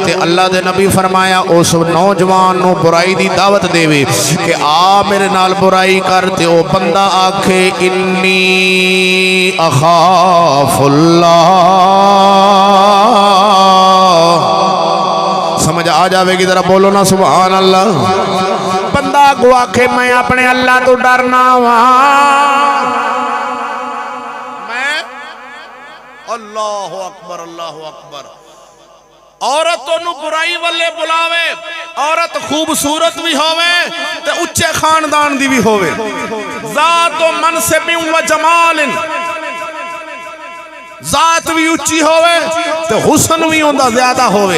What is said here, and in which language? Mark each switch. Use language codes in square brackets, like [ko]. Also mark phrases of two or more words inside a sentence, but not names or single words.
[pa] تے اللہ دے نبی فرمایا اس نوجوان برائی دی دعوت دیوے کہ آ میرے نال برائی کر، تے او بندا آکھے [ar] إني أخاف الله. [pa] سمجھ آ جائے گی? ذرا بولو نا [ar] سبحان الله. [pa] بندا کو آکھے میں اپنے اللہ توں ڈرنا واں، میں [ar] الله أكبر الله أكبر. [pa] عورت توں برائی والے بلاوے، عورت خوبصورت بھی ہووے تے اچے خاندان دی بھی ہووے, [ar] ذات منصب وجمال, [pa] ذات بھی اچی ہووے تے حسن بھی اوندا زیادہ ہووے.